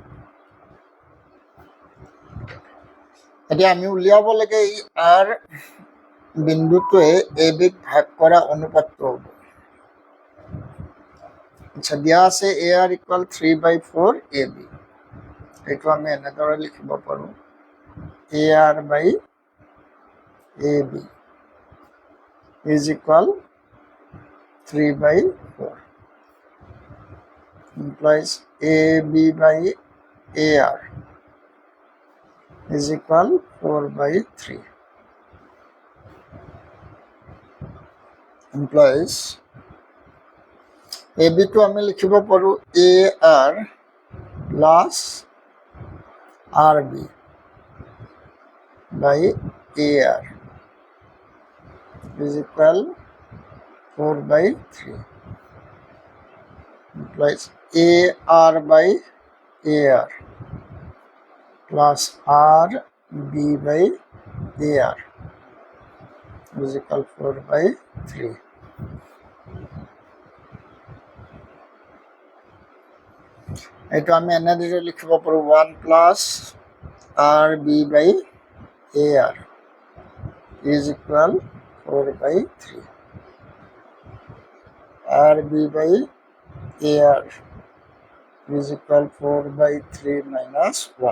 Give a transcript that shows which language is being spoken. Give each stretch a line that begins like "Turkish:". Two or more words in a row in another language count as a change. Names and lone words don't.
Assamese: এতিয়া আমি উলিয়াব লাগে এই আৰ বিন্দুটোৱে এ বিক ভাগ কৰা অনুপাতটো হ'ব। আচ্ছা, দিয়া আছে
English: A R equal 3/4 A B.
Assamese: এইটো আমি এনেদৰে লিখিব পাৰোঁ,
English: A R by A B is equal 3/4 implies AB by AR is equal 4/3 implies AB to
Assamese: আমি লিখিব পাৰো
English: AR plus RB by AR is equal 4/3 implies AR by AR plus RB by AR is equal 4/3.
Assamese: এইটো আমি এনেদৰে লিখিব পাৰো
English: 1 plus RB by AR is equal 4/3. RB by AR is equal 4/3 minus 1.